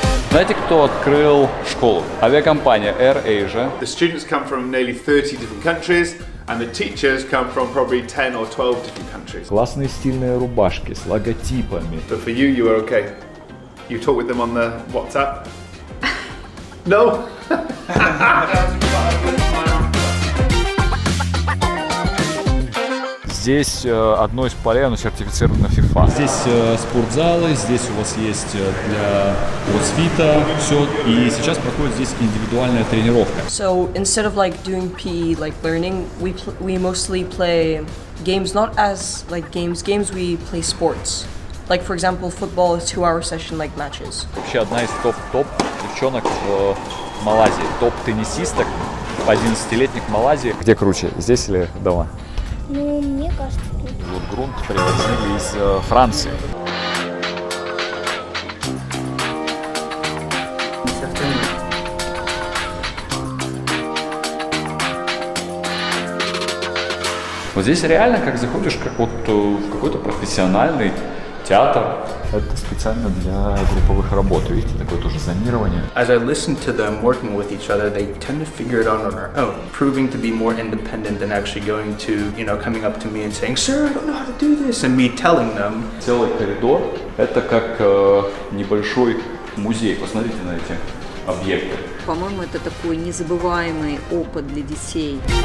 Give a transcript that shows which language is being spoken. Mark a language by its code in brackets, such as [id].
[ru] Знаете, кто открыл школу? Авиакомпания AirAsia. [en] The students come from nearly 30 different countries, and the teachers come from probably 10 or 12 different countries. [ru] Классные стильные рубашки с логотипами. [en] But for you, you were okay. You talk with them on the WhatsApp? No? [ru] Здесь одно из полей, оно сертифицировано FIFA. Здесь спортзалы, здесь у вас есть для кроссфита все, и сейчас проходит здесь индивидуальная тренировка. [en] So instead of like doing PE, like learning, we mostly play games, not as like games. We play sports. Like for example, football is 2-hour session like matches. [ru] Вообще одна из топ девчонок в Малайзии, топ-теннисисток, 11-летних в Малайзии. Где круче, здесь или дома? Ну, мне кажется, тут. Вот грунт привозили из Франции. Вот здесь реально как заходишь, как вот в какой-то профессиональный театр. Это специально для групповых работ, видите, такое тоже зонирование. [en] As I listened to them working with each other, they tend to figure it out on their own, proving to be more independent than actually going to, coming up to me and saying, "Sir, I don't know how to do this," and me telling them. [ru] Целый коридор, это как небольшой музей. Посмотрите на эти объекты. По-моему, это такой незабываемый опыт для детей.